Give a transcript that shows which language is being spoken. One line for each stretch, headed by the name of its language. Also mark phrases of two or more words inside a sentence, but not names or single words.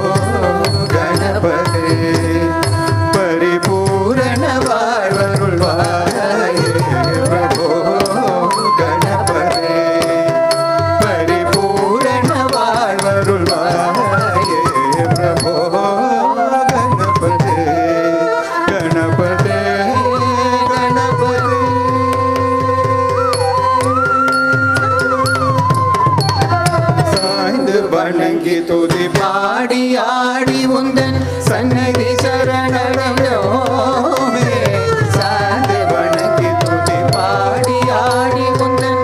Sanskrit: गणपते परिपूर्ण வாழ்வருள்வாயே प्रभो गणपते परिपूर्ण வாழ்வருள்வாயே प्रभो गणपते गणपते गणपते
Tamil: சாய்ந்து வணங்கி துதி பாடி ஆடி உந்தன் சன்னதி சரணடைந்தோமே சாய்ந்து வணங்கி துதி பாடி ஆடி உந்தன்